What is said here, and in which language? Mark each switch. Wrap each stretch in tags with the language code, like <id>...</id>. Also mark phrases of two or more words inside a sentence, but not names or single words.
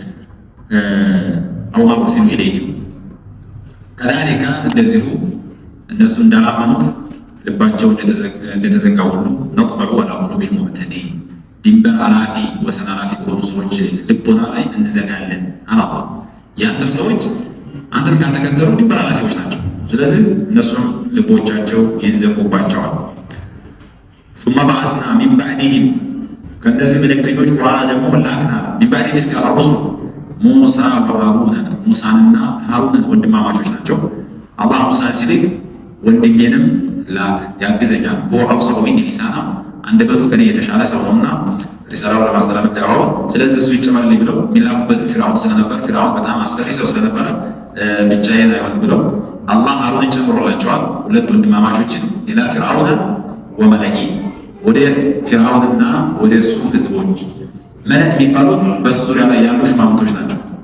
<ar>او ما ارسلوا اليهم كذلك</ar> <am>እንደዚሁ እነሱ እንዳላመኑት ልባቸው እንደተዘጋ ሁሉ</am> <ar>نطبع على قلوب المعتدين</ar> <am>ድንበር አላፊ ወሰን አላፊ ከሆኑ ሰዎች ልቦና ላይ እንዘጋለን አላህ። ያንተም ሰዎች አንተን ካልተከተሉ ድንበር አላፊዎች ናቸው። ስለዚህ እነሱም ልቦቻቸው ይዘጉባቸዋል።</am> <ar>ثم بعثنا من بعدهم</ar> <am>ከእነዚህ መልእክተኞች በኋላ ደግሞ ላክና</am> <ar>من بعد تلك الرسل</ar> <am>ሙሳ ወሃሩን ሙሳንና ሃሩንን ወንድማማቾች ናቸው። አላህ ሙሳን ሲልክ ወንድሜንም ላክ ያግዘኛል</am> <ar>وأفصح مني لسانا</ar> <am>አንደበቱ ከኔ የተሻለ ሰው ነውና ሪሳላውን ለማስተላለፍ ዳዕዋው ስለዚህ እሱ ይጨመርልኝ ብለው የሚላኩበትን ፊርዓውን ስለነበር ፊርዓውን በጣም አስፈሪ ሰው ስለነበረ ብቻዬን አይሆንም ብለው አላህ ሃሩንን ጨምሮላቸዋል። ሁለት ወንድማማቾችን</am> <ar>إلى فرعون وملئه</ar> <am>ወደ ፊርዓውንና ወደ እሱ ህዝቦች መለእ የሚባሉት በሱ ዙሪያ ላይ ያሉ ሽማምንቶች ናቸው።</am>